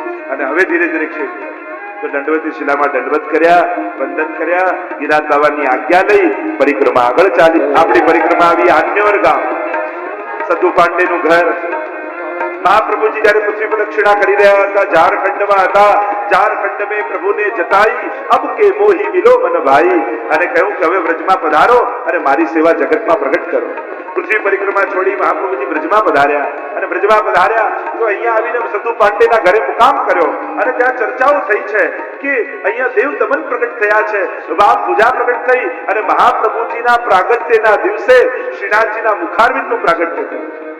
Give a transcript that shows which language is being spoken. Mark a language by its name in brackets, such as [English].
[Gujarati] અને હવે ધીરે ધીરે ક્ષેત્ર તો દંડવતી શિલામાં દંડવત કર્યા, વંદન કર્યા, ગિરિરાજ બાબાની આજ્ઞા લઈ પરિક્રમા આગળ ચાલી. આપણી પરિક્રમા આવી આન્યોર ગામ, સતુ પાંડેનું ઘર. મહાપ્રભુજી જયારે પૃથ્વી પ્રદક્ષિણા કરી રહ્યા હતા, ઝારખંડમાં હતા. [Hindi] ઝારખંડ में प्रभु ने जताई अब के मोही मिलो मन भाई. [Gujarati] અને કહ્યું કે હવે વ્રજમાં પધારો અને મારી સેવા જગતમાં પ્રગટ કરો. પૃથ્વી પરિક્રમા છોડી મહાપ્રભુજી વ્રજમાં પધાર્યા. અને વ્રજમાં પધાર્યા તો અહીંયા આવીને સતુ પાંડેના ઘરે મુકામ કર્યો. અને ત્યાં ચર્ચાઓ થઈ છે કે અહીંયા દેવ દમન પ્રગટ થયા છે, વામ પૂજા પ્રગટ થઈ અને મહાપ્રભુજીના પ્રાગટ્યના દિવસે શ્રીનાથજીના મુખારવિંદનું પ્રાગટ્ય થયું.